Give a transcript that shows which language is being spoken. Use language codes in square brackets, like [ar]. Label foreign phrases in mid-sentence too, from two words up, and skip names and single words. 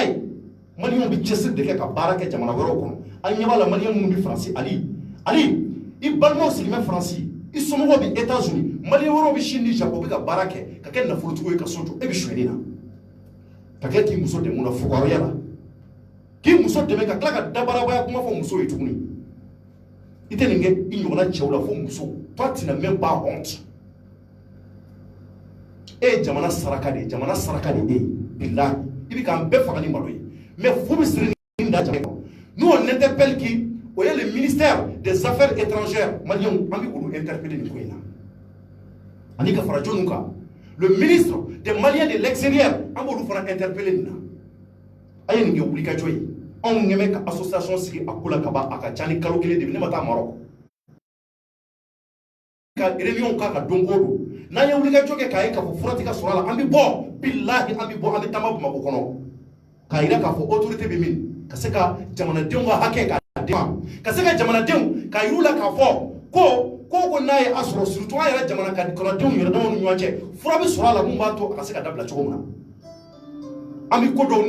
[bm] ye Maliyɛnw bɛ cɛsiri de kɛ ka baara kɛ jamana wɛrɛw kɔnɔ an ɲɛ b'a la Maliyɛn minnu bɛ Faransi Ali i balimaw sigilen bɛ Faransi i somɔgɔw bɛ États-Unis Maliyɛn wɛrɛw bɛ Chine ni Japon bɛ ka baara kɛ ka kɛ nafolotigiw ye ka so jɔ e bɛ suyɛnni na ka kɛ k'i muso dɛmɛ la fugariya la k'i muso dɛmɛ ka tila ka dabarabaya kuma fɔ muso ye tuguni i tɛ nin kɛ i ɲɔgɔnna cɛw la fo muso [fr] toi tu n'as même pas honte [bm] e ye jamana saraka de ye jamana saraka de ye bilahi i bɛ k'an bɛɛ faga ni malo ye mais fu bɛ siri nin da jamana kɔnɔ [fr] nous on interpelle qui [bm] o ye [fr] le ministère des affaires étrangères Maliens [bm] an bɛ olu interpeller nin ko in na ani ka fara jɔnniw kan [fr] le ministre des Maliens de l'extérieur [bm] an b'olu fana interpeller nin na a ye nin kɛ wulikajɔ ye anw ɲɛmɛ ka association sigi a ko la ka ban a ka ca ni kalo kelen de ne ma taa Maroc ka réunion k'a ka don o don n'an ye wulikajɔ kɛ k'a ye k'a fɔ fura tɛ ka sɔrɔ a la an bɛ bɔ bilahi an bɛ bɔ an bɛ taama Bamakɔ kɔnɔ k'a yira k'a fɔ autorité bɛ min ka se ka jamanadenw ka hakɛ k'a d'u ma ka se ka jamanadenw k'a yir'u la k'a fɔ ko ko n'a ye a sɔrɔ surtout an yɛrɛ jamana kɔnɔdenw yɛrɛ damaw ni ɲɔgɔn cɛ fura bɛ sɔrɔ a la mun b'a to a ka se ka dabila cogo min na an bɛ ko dɔw